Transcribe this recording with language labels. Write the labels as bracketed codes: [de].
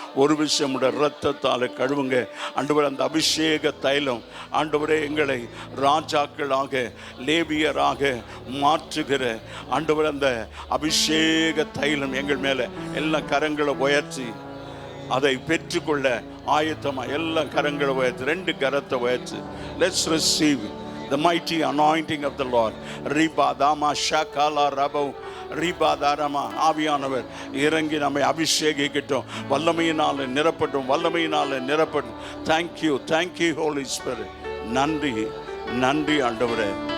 [ta] ஒரு விஷயம் இரத்தத்தால் கழுவுங்க ஆண்டவர். அந்த அபிஷேக தைலம் ஆண்டவரே எங்களை ராஜாக்களாக லேவியராக மாற்றுகிற ஆண்டவர், அந்த அபிஷேக தைலம் எங்கள் மேலே எல்லாம் கரங்களை உயர்த்தி அதை பெற்றுக்கொள்ள ஆயத்தமா எல்லாம் கரங்களை உயர்த்து, ரெண்டு கரத்தை உயர்த்து. [en] Let's receive the mighty anointing of the Lord. ரிபா தாமா ஷாகாலா ரபவ் ரிபா தாரமா. [ta] ஆவியானவர் இறங்கி நம்மை அபிஷேகிக்கட்டும், வல்லமையினால நிரப்பட்டும். [en] Thank you holy spirit. [ta] நன்றி ஆண்டவரே.